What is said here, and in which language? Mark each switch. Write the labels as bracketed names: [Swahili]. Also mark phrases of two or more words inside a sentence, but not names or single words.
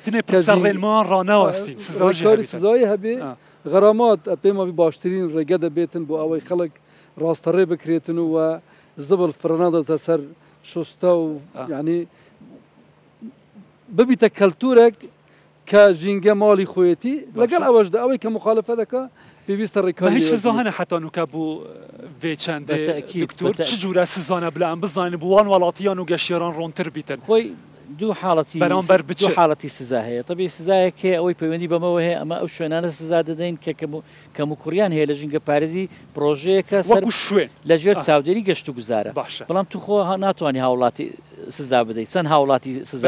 [Central Kurdish] ڕێکاری سزایی هەبێ غەرامات پێم وابی باشترین ڕێگە دەبێتن بۆ ئەوەی خەڵک ڕاستەڕێ بکرێتن و زبل فرەنادەتە سەر شستە و ینی ببیتە کەلتورێک کە ژینگە ماڵی خۆیەتی لەگەڵ ئەوەشدا ئەوەی کە مخالفە دەکە پێویستە ڕێکاری [Kurdish] هیچ سزانە حتا نوکە بوو vê çendê Diktor çi cure sizane bile em bizanî bi wan welatiyan û geştyaran rontir bîtin [Central Kurdish] دوو حاڵەتی دوو حاڵەتی سزا هەیە طبی سزایەکێ ئەوەی پەیوەندی بەمەوە هەیە ئەمە ئەو شوێنانە سزا دەدەین کە کەم و کوڕیان هەیە لە ژینگە پارێزی پرۆژەیەکە سەر شوێن لەژێر چاودێری گەشت و گوزارە بەڵام تو خۆ ناتوانانی هاوڵاتی سزا بدەیت چەند هاوڵاتی سزا